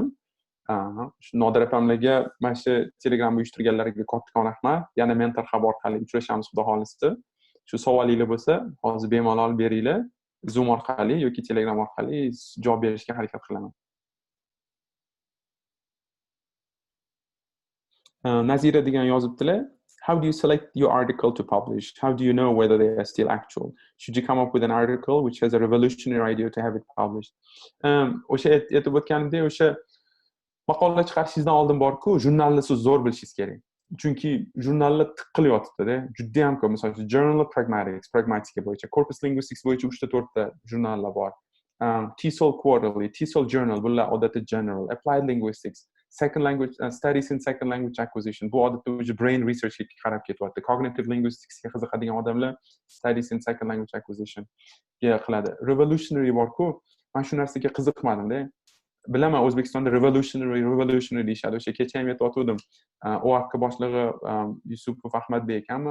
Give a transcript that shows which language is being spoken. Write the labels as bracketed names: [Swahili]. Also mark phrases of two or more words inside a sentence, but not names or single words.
[Uzbek] Shu Nodir opamlarga mana shu Telegram uyushtirganlarga kattakon rahmat. Yana mentor xabar orqali uchrashamiz xudo xolisi. Shu savolinglar bo'lsa, hozir bemalol beringlar. Zoom orqali yoki Telegram orqali javob berishga harakat qilaman. Nazira degan yozibdilar. [English] How do you select your article to publish? How do you know whether they are still actual? Should you come up with an article which has a revolutionary idea to have it published? [Uzbek] O'sha aytib o'tganimdek, o'sha maqola chiqarishingizdan oldin bor-ku, jurnalni siz zo'r bilishingiz kerak. Chunki jurnallar tiqil yotibdi-da, juda ham ko'p. Masalan, Journal of Pragmatica bo'yicha, Corpus Linguistics bo'yicha 3-4 ta jurnallar bor. TESOL Quarterly, TESOL Journal, bular odatda general, Applied Linguistics, Second Language Studies in Second Language Acquisition. Bu odatda o'sha [English] brain researchga [Uzbek] qarab ketyapti. [English] Cognitive Linguisticsga [Uzbek] qiziqadigan odamlar Studies in Second Language Acquisition ga qiladi. Revolutionary bor-ku, men shu narsaga qiziqmadim-da. Bilaman, O'zbekistonda revolutionary deyishadi. O'sha kecha ham aytib OAK boshlig'i Yusupov Ahmadbek ekanmi?